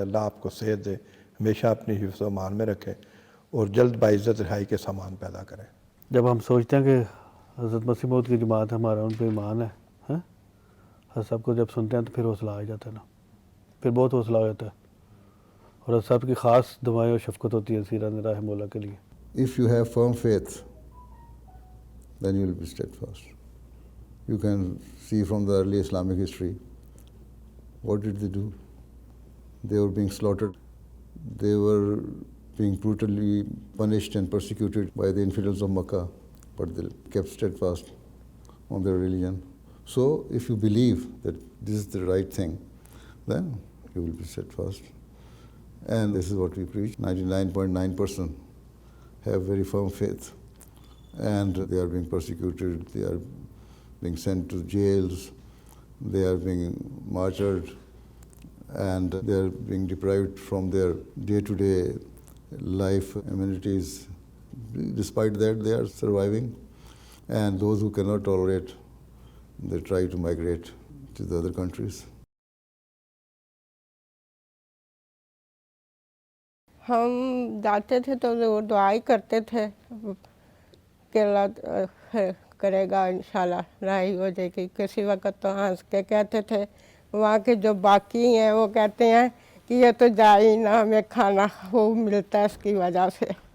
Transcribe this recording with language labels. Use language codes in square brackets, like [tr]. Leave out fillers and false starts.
[ur] اللہ آپ کو صحت دے، ہمیشہ اپنی حفظ و امان میں رکھے اور جلد باعزت رہائی کے سامان پیدا کرے. جب ہم سوچتے ہیں کہ حضرت مسیح موعود کی جماعت ہمارا ان پہ ایمان ہے، حضرت صاحب کو جب سنتے ہیں تو پھر حوصلہ آ جاتا ہے نا، پھر بہت حوصلہ ہو جاتا ہے. اور حضرت صاحب کی خاص دعائیں اور شفقت ہوتی ہے سیرا نے راہ مولا کے لیے. [en] If you have firm faith, then you will be steadfast. You can see from the early Islamic history, what did they do? They were being slaughtered. They were being brutally punished and persecuted by the infidels of Makkah, but they kept steadfast on their religion. So if you believe that this is the right thing, then you will be steadfast. And this is what we preach. 99.9% have very firm faith, and they are being persecuted, they are being sent to jails, they are being martyred, and they are being deprived from their day-to-day life amenities. Despite that, they are surviving, and those who cannot tolerate, they try to migrate to the other countries. [ur] ہم جاتے تھے تو وہ دعائی کرتے تھے کہ اللہ کرے گا انشاءاللہ راہی ہو جائے گی. کسی وقت تو ہنس کے کہتے تھے. وہاں کے جو باقی ہیں وہ کہتے ہیں کہ یہ تو جائے نہ، ہمیں کھانا خوب ملتا ہے اس کی وجہ سے.